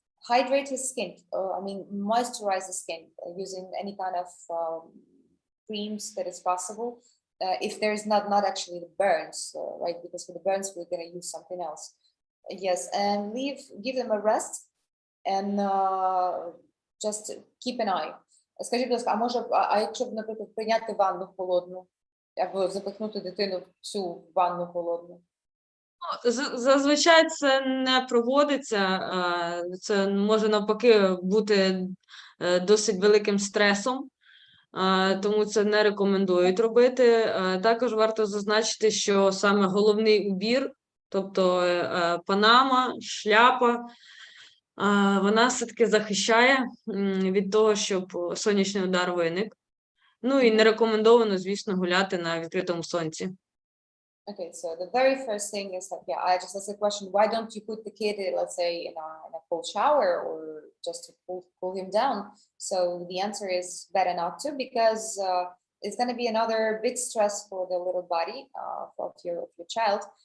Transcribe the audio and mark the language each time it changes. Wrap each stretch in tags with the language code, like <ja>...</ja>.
<en>Hydrate his skin, moisturize the skin using any kind of creams that is possible. If there's not actually the burns, right? Because for the burns, we're going to use something else. Yes, and give them a rest and just keep an eye.</en> <uk>Скажіть, будь ласка, а якщо б, наприклад, прийняти ванну холодну, або запихнути дитину всю в ванну холодну? Зазвичай це не проводиться, це може навпаки бути досить великим стресом, тому це не рекомендують робити. Також варто зазначити, що саме головний убір, тобто панама, шляпа, вона все-таки захищає від того, щоб сонячний удар виник. Ну і не рекомендовано, звісно, гуляти на відкритому сонці.</uk> <en>Okay, so the very first thing is that, I just asked the question, why don't you put the kid, let's say, in a cold shower or just to cool him down? So the answer is better not to, because it's going to be another big stress for the little body of your child.</en>